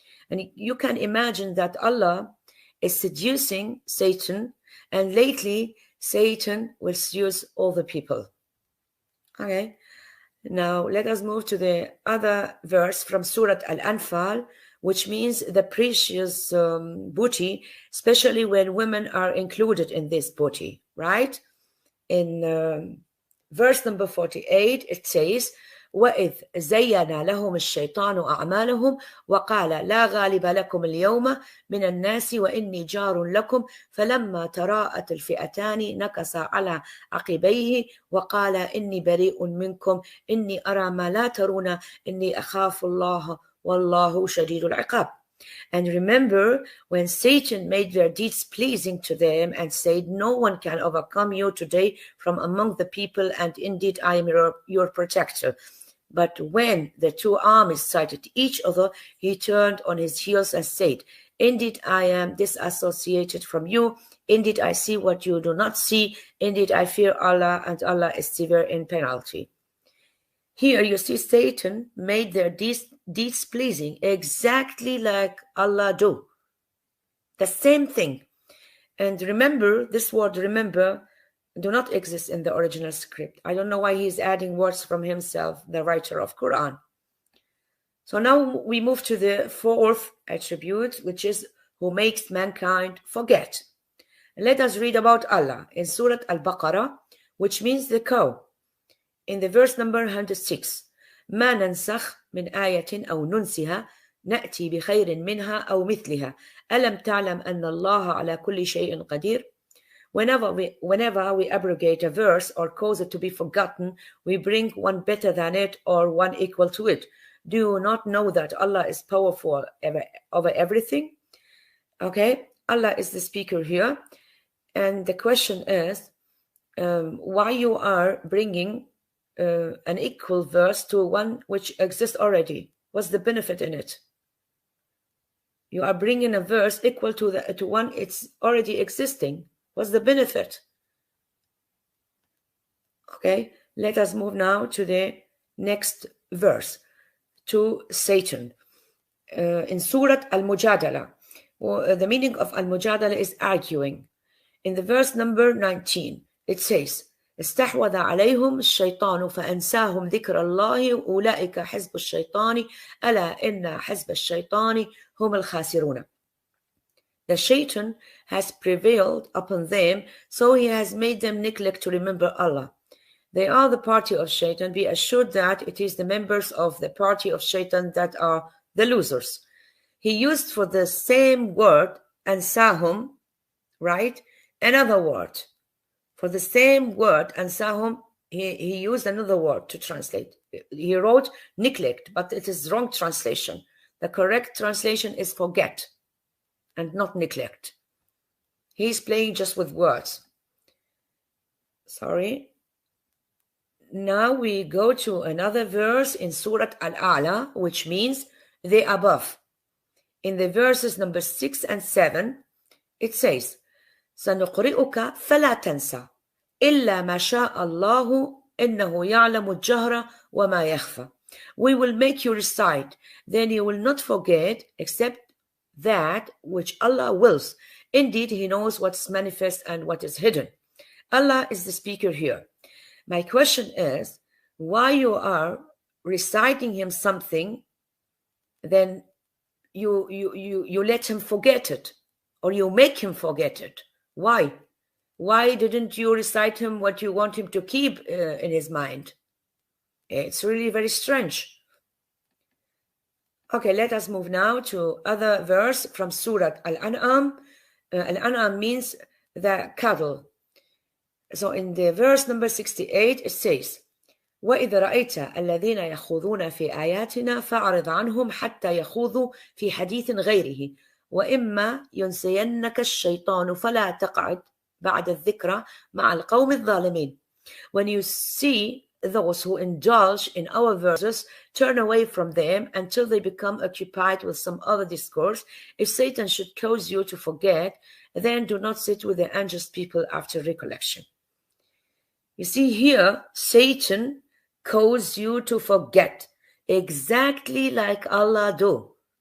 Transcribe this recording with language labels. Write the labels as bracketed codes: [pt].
[en] And you can imagine that Allah is seducing Satan, and lately Satan will seduce all the people. Okay. Now, let us move to the other verse from Surah Al-Anfal, which means the precious booty, especially when women are included in this booty, right? In verse number 48, it says, [ar] وَإِذْ زَيَّنَ لَهُمُ الشَّيْطَانُ أَعْمَالَهُم وَقَالَ لَا غَالِبَ لَكُمُ الْيَوْمَ مِنَ النَّاسِ وَإِنِّي جَارٌ لَكُمْ فَلَمَّا تَرَاءَتِ الْفِئَتَانِ نَكَصَ عَلَى عَقِبَيْهِ وَقَالَ إِنِّي بَرِيءٌ مِنْكُمْ إِنِّي أَرَى مَا لَا تَرُونَ إِنِّي أَخَافُ اللَّهَ وَاللَّهُ شَدِيدُ الْعِقَابِ. [en] And remember, when Satan made their deeds pleasing to them and said, No one can overcome you today from among the people, and indeed I am your protector. But when the two armies sighted each other, he turned on his heels and said, Indeed I am disassociated from you. Indeed I see what you do not see. Indeed I fear Allah, and Allah is severe in penalty. Here you see Satan made their deeds pleasing, exactly like Allah do. The same thing. And remember, this word remember do not exist in the original script. I don't know why he's adding words from himself, the writer of Quran. So now we move to the fourth attribute, which is who makes mankind forget. Let us read about Allah in Surah Al-Baqarah, which means the cow. In the verse number 106, [ar] ما ننسخ من آية أو ننسها نأتي بخير منها أو مثلها ألم تعلم أن الله على كل شيء قدير. [en] Whenever we abrogate a verse or cause it to be forgotten, we bring one better than it or one equal to it. Do you not know that Allah is powerful over everything? Okay, Allah is the speaker here. And the question is, why you are bringing an equal verse to one which exists already? What's the benefit in it? You are bringing a verse equal to one it's already existing. What's the benefit? Okay, let us move now to the next verse, to Satan. In Surah Al-Mujadala, the meaning of Al-Mujadala is arguing. In the verse number 19, it says, [ar] استحوذ عليهم الشيطان فأنساهم ذكر الله أولئك حزب الشيطان ألا إن حزب الشيطان هم الخاسرون. [en] The Shaitan has prevailed upon them, so he has made them neglect to remember Allah. They are the party of Shaitan. Be assured that it is the members of the party of Shaitan that are the losers. He used for the same word, ansahum, right? Another word. For the same word, ansahum, he used another word to translate. He wrote neglect, but it is wrong translation. The correct translation is forget and not neglect. He's playing just with words. Sorry. Now we go to another verse in Surah Al-A'la, which means the above. In the verses number 6 and 7, it says, [ar] سنقرئك فلا تنسى إلا ما شاء الله إنه يعلم الجهر وما يخفى. [en] We will make you recite, then you will not forget except that which Allah wills. Indeed, He knows what's manifest and what is hidden. Allah is the speaker here. My question is, why you are reciting him something, then you let him forget it, or you make him forget it. Why? Why didn't you recite him what you want him to keep in his mind? It's really very strange. Okay, let us move now to other verse from Surah Al-An'am. Al-An'am means the cattle. So in the verse number 68, it says, [ar] وَإِذَا رَأَيْتَ الَّذِينَ يَخُوضُونَ فِي آيَاتِنَا فَأَعْرِضْ عَنْهُمْ حَتَّى يَخُوضُوا فِي حَدِيثٍ غَيْرِهِ وَإِمَّا يُنْسِيَنَّكَ الشَّيْطَانُ فَلَا تَقْعُدْ بَعْدَ الذِّكْرَى مَعَ الْقَوْمِ الظَّالِمِينَ. [en] When you see those who indulge in our verses, turn away from them until they become occupied with some other discourse. If Satan should cause you to forget, then do not sit with the unjust people after recollection. You see here, Satan causes you to forget, exactly like Allah do.